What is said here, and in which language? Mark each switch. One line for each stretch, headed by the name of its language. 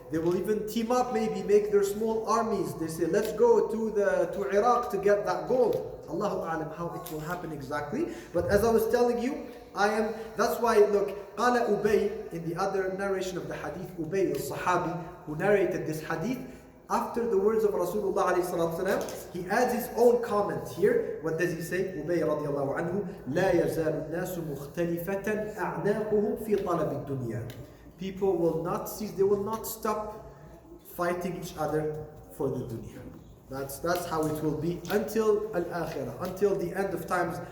English: They will even team up, maybe make their small armies. They say, let's go to Iraq to get that gold. Allahu A'lam how it will happen exactly. But as I was telling you, That's why, look, قال Ubay, in the other narration of the hadith, Ubay, al-Sahabi, who narrated this hadith, after the words of Rasulullah alayhi salatu wasalam, he adds his own comment here. What does he say?
Arabic: Ubay radiallahu anhu, لا يزال الناس مختلفة أعناقهم في طلب الدنيا.
English: People will not cease, they will not stop fighting each other for the dunya. That's how it will be until al-akhirah, until the end of times.